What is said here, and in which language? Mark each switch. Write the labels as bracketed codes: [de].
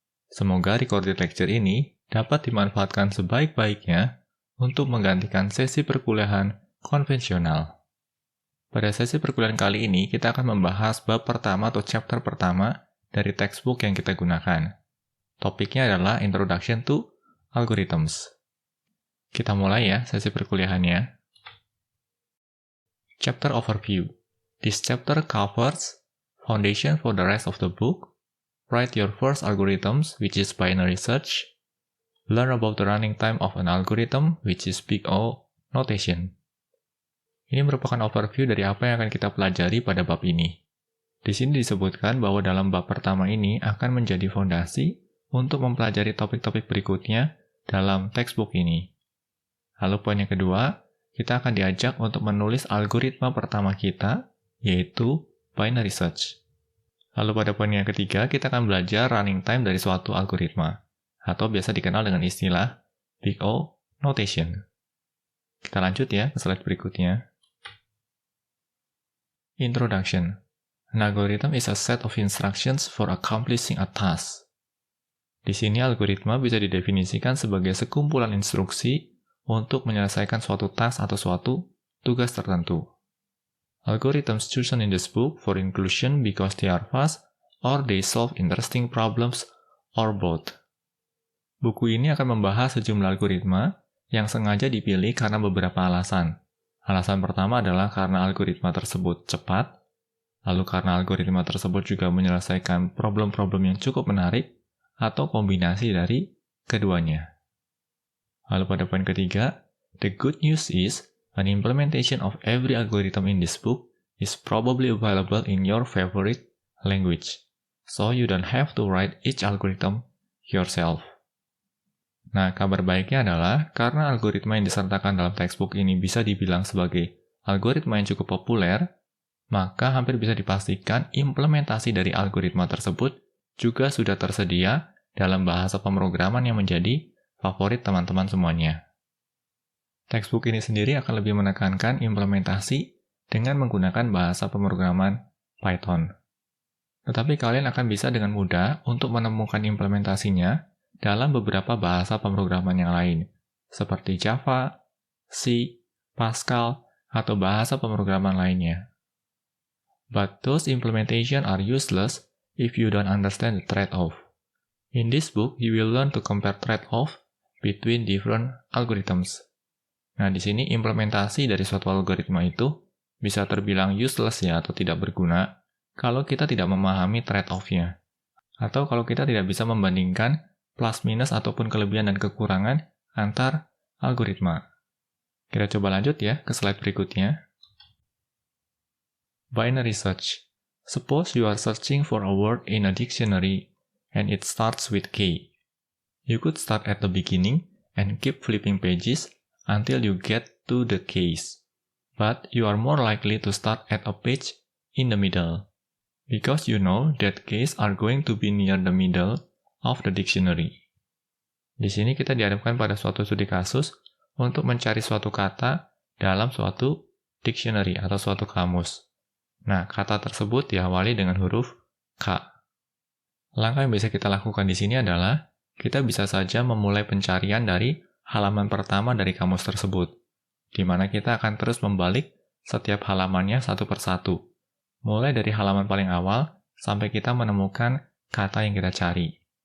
[id] Semoga recorded lecture ini dapat dimanfaatkan sebaik-baiknya untuk menggantikan sesi perkuliahan konvensional. Pada sesi perkuliahan kali ini, kita akan membahas bab pertama atau chapter pertama dari textbook yang kita gunakan. Topiknya adalah Introduction to Algorithms. Kita mulai ya sesi perkuliahannya. [en] Chapter Overview. This chapter covers foundation for the rest of the book, write your first algorithms, which is binary search, learn about the running time of an algorithm, which is big O notation. [id] Ini merupakan overview dari apa yang akan kita pelajari pada bab ini. Di sini disebutkan bahwa dalam bab pertama ini akan menjadi fondasi untuk mempelajari topik-topik berikutnya dalam textbook ini. Lalu poin yang kedua, kita akan diajak untuk menulis algoritma pertama kita, yaitu binary search. Lalu pada poin yang ketiga, kita akan belajar running time dari suatu algoritma, atau biasa dikenal dengan istilah Big O notation. Kita lanjut ya ke slide berikutnya. [en] Introduction. An algorithm is a set of instructions for accomplishing a task. [id] Di sini algoritma bisa didefinisikan sebagai sekumpulan instruksi untuk menyelesaikan suatu task atau suatu tugas tertentu. [en] Algorithms chosen in this book for inclusion because they are fast or they solve interesting problems or both. [id] Buku ini akan membahas sejumlah algoritma yang sengaja dipilih karena beberapa alasan. Alasan pertama adalah karena algoritma tersebut cepat, lalu karena algoritma tersebut juga menyelesaikan problem-problem yang cukup menarik, atau kombinasi dari keduanya. Lalu pada poin ketiga, [en] the good news is, an implementation of every algorithm in this book is probably available in your favorite language, so you don't have to write each algorithm yourself. [id] Nah, kabar baiknya adalah, karena algoritma yang disertakan dalam textbook ini bisa dibilang sebagai algoritma yang cukup populer, maka hampir bisa dipastikan implementasi dari algoritma tersebut juga sudah tersedia dalam bahasa pemrograman yang menjadi favorit teman-teman semuanya. Textbook ini sendiri akan lebih menekankan implementasi dengan menggunakan bahasa pemrograman Python. Tetapi kalian akan bisa dengan mudah untuk menemukan implementasinya dalam beberapa bahasa pemrograman yang lain, seperti Java, C, Pascal, atau bahasa pemrograman lainnya. [en] But those implementations are useless if you don't understand the trade-off. In this book, you will learn to compare trade-off between different algorithms. [id] Nah, di sini implementasi dari suatu algoritma itu bisa terbilang useless ya, atau tidak berguna, kalau kita tidak memahami trade-off-nya. Atau kalau kita tidak bisa membandingkan plus minus ataupun kelebihan dan kekurangan antar algoritma. Kita coba lanjut ya ke slide berikutnya. Binary search. [en] Suppose you are searching for a word in a dictionary and it starts with K. You could start at the beginning and keep flipping pages until you get to the case. But you are more likely to start at a page in the middle, because you know that case are going to be near the middle of the dictionary. [id] Di sini kita dihadapkan pada suatu studi kasus untuk mencari suatu kata dalam suatu dictionary atau suatu kamus. Nah, kata tersebut diawali dengan huruf K. Langkah yang bisa kita lakukan di sini adalah kita bisa saja memulai pencarian dari halaman pertama dari kamus tersebut, di mana kita akan terus membalik setiap halamannya satu persatu, mulai dari halaman paling awal sampai kita menemukan kata yang kita cari.